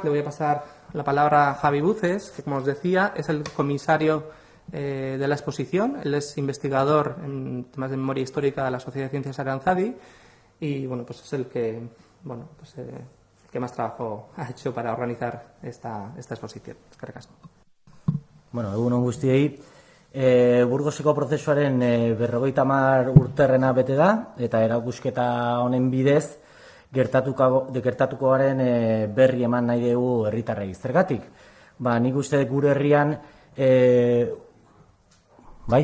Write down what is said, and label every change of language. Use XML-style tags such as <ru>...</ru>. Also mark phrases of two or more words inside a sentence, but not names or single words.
<es>Le voy a pasar la palabra a Javi Buces, que, como os decía, es el comisario de la exposición. Él es investigador en temas de memoria histórica de la Sociedad de Ciencias Aranzadi y, es el que, que más trabajo ha hecho para organizar esta exposición.</es> <eu>Eskerrik asko. Egun on guztiei. Burgoseko prozesuaren 50 urterrena bete da, eta erakusketa honen bidez gertatukoaren berri eman nahi dugu herritarrei. Zergatik? Nik uste gure herrian bai?</eu>